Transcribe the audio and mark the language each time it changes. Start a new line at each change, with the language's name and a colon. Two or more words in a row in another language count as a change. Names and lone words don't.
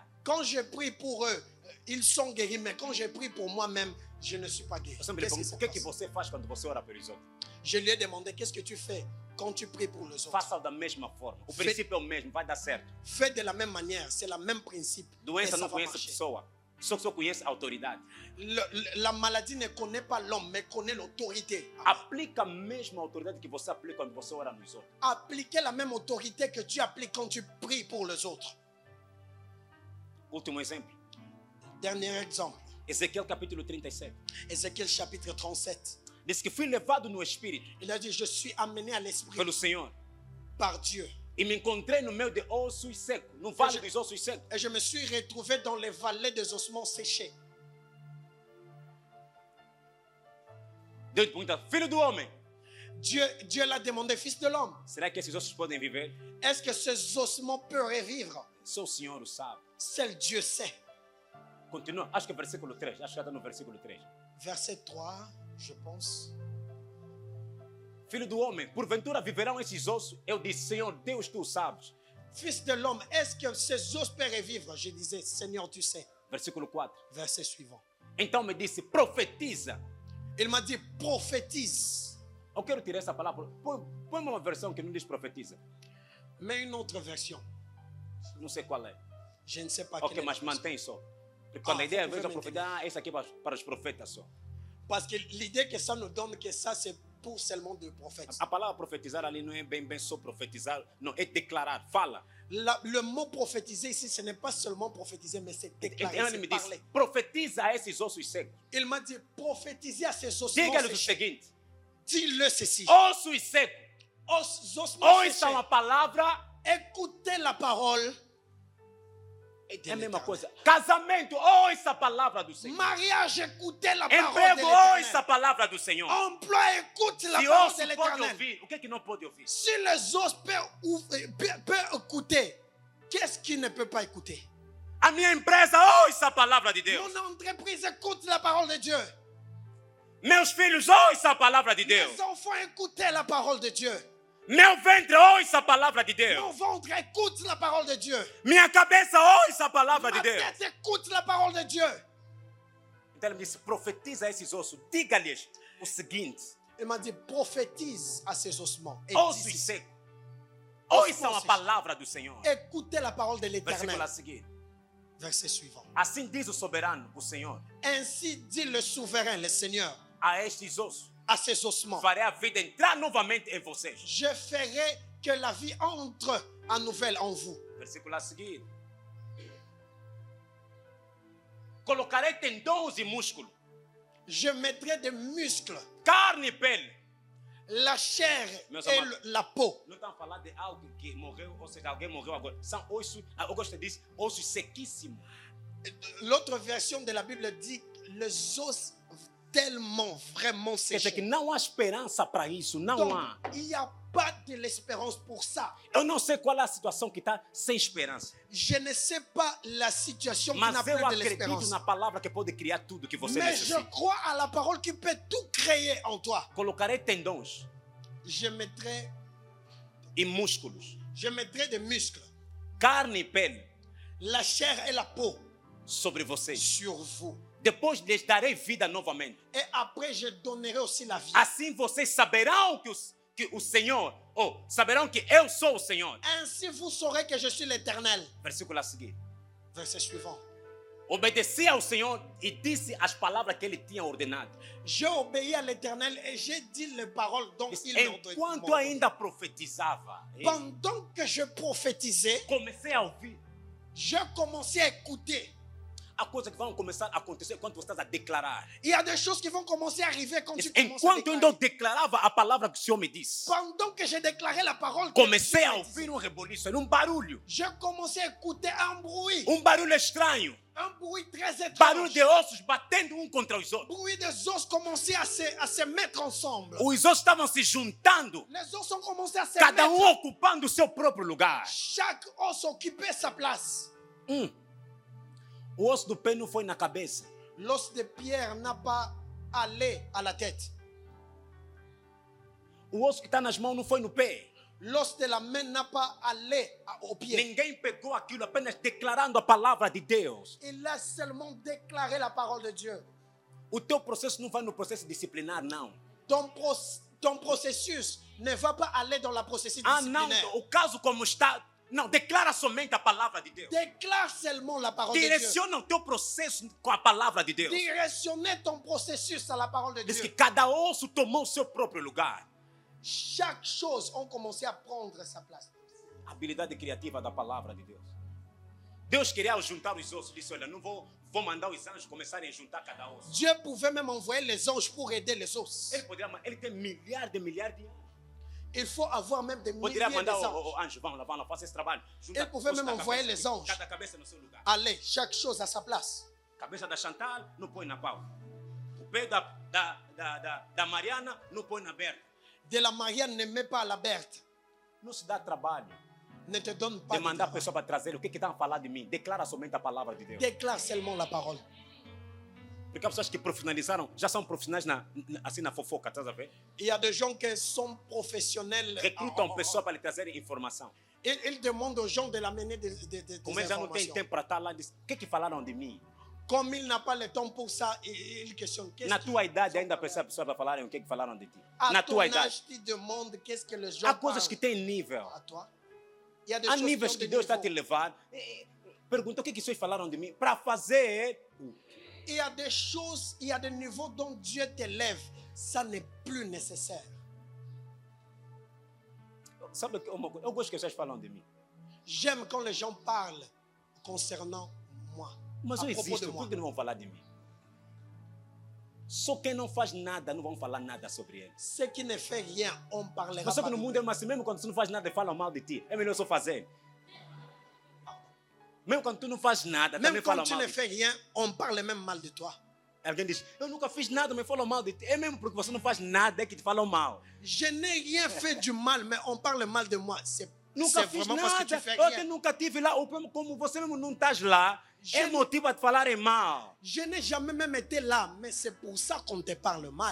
French: Quand je prie pour eux, ils sont guéris, mais quand je prie pour moi-même, je ne suis pas guéri.
Portuguese: Eu sempre lhe
French: Qu'est-ce qui
Portuguese: pergunto, se o que é que
French: passe?
Portuguese: você faz quando você ora pelos outros?
French: Je lui ai demandé, qu'est-ce que tu fais quand tu pries pour les autres?
Portuguese: Faça da mesma forma. O princípio é o mesmo, vai dar certo.
French: Fais de la même manière, c'est le même principe. Et
Portuguese: Doença
French: ça
Portuguese: não
French: va
Portuguese: conhece
French: marcher.
Portuguese: pessoa. Só conhece a autoridade.
French: La maladie ne connaît pas l'homme, mais connaît l'autorité.
Portuguese: Aplica a mesma autoridade que você aplica quando você ora nos outros.
French: Appliquez la même autorité que tu appliques quand tu pries pour les autres.
Portuguese: Último exemplo.
French: Dernier exemple,
Portuguese: Ezequiel capítulo 37.
French: Ézéchiel chapitre 37.
Portuguese: Diz que fui levado no Espírito
French: Il a dit, je suis amené à l'esprit
Portuguese: pelo Senhor.
French: par Dieu.
Portuguese: E me encontrei no meio de ossos secos. No vale dos ossos secos.
French: Et je me suis retrouvé dans les vallées des ossements séchés.
Portuguese: Deus pergunta, filho do homem,
French: Dieu l'a demandé, fils de l'homme,
Portuguese: será que esses ossos podem viver?
French: est-ce que ces ossements peuvent revivre?
Portuguese: Só o Senhor o sabe.
French: Seul Dieu sait.
Portuguese: Continua, acho que é versículo 3. Acho que está no versículo 3.
French: Verset 3, je pense.
Portuguese: Filho do homem, porventura viverão esses ossos? Eu disse, Senhor, Deus, tu o sabes.
French: Fils de l'homme, est-ce que ces os peuvent revivre? Je disais, Seigneur, tu sais.
Portuguese: Versículo 4.
French: Verset suivant.
Portuguese: Então me disse, profetiza.
French: Il m'a dit, prophétise.
Portuguese: Eu quero tirar essa palavra. Põe uma versão que não diz profetiza.
French: Mais une autre version.
Portuguese: Não sei qual é.
French: Je ne sais pas
Portuguese: Ok,
French: quelle est
Portuguese: mas
French: la version.
Portuguese: mantém só. Porque quando a
French: Ah,
Portuguese: ideia
French: vous
Portuguese: vem da
French: pouvez
Portuguese: profecia, essa aqui é para os profetas só.
French: Parce que l'idée que ça nous donne, que ça c'est pour seulement de prophètes.
Portuguese: A palavra profetizar ali não é bem só profetizar, não, é declarar, fala.
French: Le mot prophétiser ici, ce n'est pas seulement prophétiser, mais c'est déclarer,
Portuguese: Então ele
French: c'est
Portuguese: me disse,
French: parler.
Portuguese: profetiza a esses ossos secos.
French: Il m'a dit, prophétiser à ces ossements
Portuguese: Diga-lhes o
French: séchés.
Portuguese: seguinte,
French: Dis-le ceci.
Portuguese: ossos secos,
French: Ossements
Portuguese: ouçam a
French: séchés.
Portuguese: palavra.
French: Écoutez la parole.
Portuguese: É a mesma coisa. Casamento, ouça a palavra do Senhor.
French: Mariage, écoutez la parole de
Portuguese: Emprego, ouça a
French: l'Éternel.
Portuguese: palavra do Senhor.
French: Emploi, écoute la
Portuguese: Se
French: parole
Portuguese: osso
French: de
Portuguese: pode
French: l'Éternel.
Portuguese: ouvir, o que é que não pode ouvir?
French: Si les os peuvent écouter, qu'est-ce qui ne peut pas écouter?
Portuguese: A minha empresa, ouça a palavra de Deus.
French: Mon entreprise écoute la parole de Dieu.
Portuguese: Meus filhos, ouça a palavra de Deus.
French: Mes enfants écoutez la parole de Dieu.
Portuguese: Meu ventre, ouça a palavra de Deus.
French: Mon ventre écoute la parole de Dieu.
Portuguese: Minha cabeça, ouça a palavra de
French: Ma
Portuguese: Deus.
French: tête écoute la parole de Dieu.
Portuguese: Então ele me disse, profetiza a esses ossos. Diga-lhes o seguinte.
French: Il m'a dit, prophétise à ces ossements. Et
Portuguese: Ossos
French: dis,
Portuguese: secos, ouçam a palavra do Senhor.
French: écoutez la parole de
Portuguese: Versículo
French: l'Éternel.
Portuguese: a seguir.
French: Verset suivant.
Portuguese: Assim diz o soberano, o Senhor,
French: Ainsi dit le souverain, le Seigneur,
Portuguese: a estes ossos.
French: à ces ossements.
Portuguese: Farei a vida entrar novamente em vocês.
French: Je ferai que la vie entre en nouvelle en vous.
Portuguese: Versículo a seguir. Colocarei tendões e músculos,
French: Je mettrai des muscles,
Portuguese: carne e pele.
French: la chair
Portuguese: Meus
French: et
Portuguese: amados.
French: la peau.
Portuguese: Não estamos a falar de algo que morreu, ou seja, alguém morreu agora. São ossos, eu gosto de dizer, ossos sequíssimos.
French: L'autre version de la Bible dit les os tellement vraiment
Portuguese: Quer dizer que
French: séchés.
Portuguese: não há esperança para isso, não há.
French: Donc, il n'y a pas de l'espérance pour ça.
Portuguese: Eu não sei qual é a situação que está sem esperança.
French: Je ne sais pas la situation qui n'a
Portuguese: Mas
French: plus
Portuguese: eu
French: de
Portuguese: acredito
French: l'espérance.
Portuguese: na palavra que pode criar tudo que você
French: Mais je
Portuguese: necessita.
French: crois à la parole qui peut tout créer en toi.
Portuguese: Colocarei tendões
French: Je mettrai
Portuguese: e músculos,
French: des muscles,
Portuguese: carne e pele
French: la chair et la peau
Portuguese: sobre vocês.
French: sur vous.
Portuguese: Depois lhes darei vida novamente.
French: Et après, je donnerai aussi la vie.
Portuguese: Assim vocês saberão que o Senhor, ou saberão que eu sou o Senhor.
French: Ainsi, vous saurez que je suis l'Éternel.
Portuguese: Versículo a seguir.
French: Verset suivant.
Portuguese: Obedeci ao Senhor e disse as palavras que ele tinha ordenado.
French: J'ai obéi à l'Éternel et j'ai dit les paroles dont il
Portuguese: Enquanto
French: m'a
Portuguese: ainda profetizava,
French: Pendant que je prophétisais,
Portuguese: comecei a ouvir.
French: je commençais à écouter.
Portuguese: Há coisas que vão começar a acontecer quando você está a declarar.
French: Il y a des choses qui vont commencer à arriver quand tu commences à
Portuguese: Enquanto ainda eu
French: déclarer.
Portuguese: declarava a palavra que o Senhor me disse,
French: Pendant que j'ai déclaré la parole, que
Portuguese: comecei
French: Dieu
Portuguese: a
French: m'a dit,
Portuguese: ouvir reboliço, era barulho.
French: je commençais à écouter un bruit
Portuguese: Barulho estranho.
French: très
Portuguese: Barulho
French: étrange.
Portuguese: de ossos batendo com os outros.
French: Bruit des os commençait à se mettre ensemble.
Portuguese: Os ossos estavam se juntando,
French: Les os ont commencé à se
Portuguese: cada
French: mettre.
Portuguese: ocupando o seu próprio lugar.
French: Chaque os occupait sa place.
Portuguese: O osso do pé não foi na cabeça.
French: L'os de pierre n'a pas allé à la tête.
Portuguese: O osso que está nas mãos não foi no pé.
French: L'os de la main n'a pas allé au pied.
Portuguese: Ninguém pegou aquilo apenas declarando a palavra de Deus.
French: Il a seulement déclaré la parole de Dieu.
Portuguese: O teu processo não vai no processo disciplinar, não.
French: Ton processus ne va pas aller dans la processus
Portuguese: Ah, não,
French: disciplinaire.
Portuguese: o caso como está. Não, declara somente a palavra de Deus.
French: Déclare seulement la parole de Dieu.
Portuguese: Direciona o teu processo com a palavra de Deus.
French: Directionnez ton processus à la parole de
Portuguese: Diz que
French: Dieu.
Portuguese: cada osso tomou o seu próprio lugar.
French: Chaque chose a commencé à prendre sa place.
Portuguese: A habilidade criativa da palavra de Deus. Deus queria juntar os ossos. Disse, olha, não vou mandar os anjos começarem a juntar cada osso.
French: Dieu pouvait même envoyer les anges pour aider les os.
Portuguese: Ele tem milhares de anjos.
French: Il faut avoir même des milliers
Portuguese: Poderia mandar
French: d'anges.
Portuguese: o anjo, vão lá, faça esse trabalho. Junta
French: Ele pouvait
Portuguese: os
French: même
Portuguese: cada
French: envoyer
Portuguese: cabeça
French: les
Portuguese: aqui,
French: anges.
Portuguese: cada cabeça no seu lugar.
French: Allez, chaque chose à sa place.
Portuguese: Cabeça da Chantal, não põe na pau. O pé da Mariana, não põe na Berta.
French: De la Marianne ne met pas à la Berthe.
Portuguese: Não se dá trabalho
French: Ne te donne pas
Portuguese: de
French: de
Portuguese: mandar a
French: travail.
Portuguese: pessoa para trazer o que estão a falar de mim. Declara somente a palavra de Deus.
French: Déclare seulement la parole.
Portuguese: Porque as pessoas que profissionalizaram já são profissionais assim na fofoca, estás a ver?
French: Il y a des gens qui sont professionnels.
Portuguese: Recrutam pessoas para lhe trazerem informação.
French: Ils demandent aux gens de l'amener des
Portuguese: Como eles já não têm
French: informations.
Portuguese: tempo para estar lá, diz, o que falaram de mim?
French: Comme il n'a pas le temps pour ça, il questionne. Qu'est-ce
Portuguese: Na
French: qui-
Portuguese: tua idade ainda precisa a pessoa para falarem o que falaram de ti.
French: À
Portuguese: Na
French: ton
Portuguese: tua idade.
French: âge, tu demandes qu'est-ce que les gens
Portuguese: Há coisas
French: parlent
Portuguese: que têm nível.
French: à toi. Il y a des
Portuguese: Há
French: choses qui
Portuguese: níveis
French: ont
Portuguese: que
French: des
Portuguese: Deus está a
French: niveaux.
Portuguese: te levar. Pergunta o que vocês falaram de mim para fazer.
French: Il y a des choses, il y a des niveaux dont Dieu t'élève. Ça n'est plus nécessaire.
Portuguese: Sabe uma coisa? Eu gosto que vocês falam de mim.
French: J'aime quand les gens parlent concernant moi.
Portuguese: Mas
French: À
Portuguese: eu
French: propos
Portuguese: existo,
French: de
Portuguese: por
French: moi.
Portuguese: que não vão falar de mim? Só quem não faz nada, não vão falar nada sobre ele.
French: Ceux qui ne font rien, on parlera
Portuguese: Mas só
French: pas
Portuguese: que no
French: de
Portuguese: mundo
French: lui.
Portuguese: é assim, mesmo quando tu não faz nada e falam mal de ti, é melhor só fazer. Mesmo quando tu não faz nada,
French: Même
Portuguese: também
French: quand
Portuguese: falam
French: tu
Portuguese: mal
French: ne
Portuguese: de ti.
French: fais rien, on parle même mal de toi.
Portuguese: Alguém diz, eu nunca fiz nada, mas falam mal de ti. É mesmo porque você não faz nada é que te falam mal.
French: Je n'ai rien fait du mal, mais on parle mal de moi. C'est
Portuguese: Nunca fiz
French: vraiment parce que tu
Portuguese: nada,
French: fais
Portuguese: eu até
French: rien.
Portuguese: nunca estive lá, ou como você mesmo não estás lá, é motivo a te falarem mal.
French: Je n'ai jamais même été là, mais c'est pour ça qu'on te parle mal.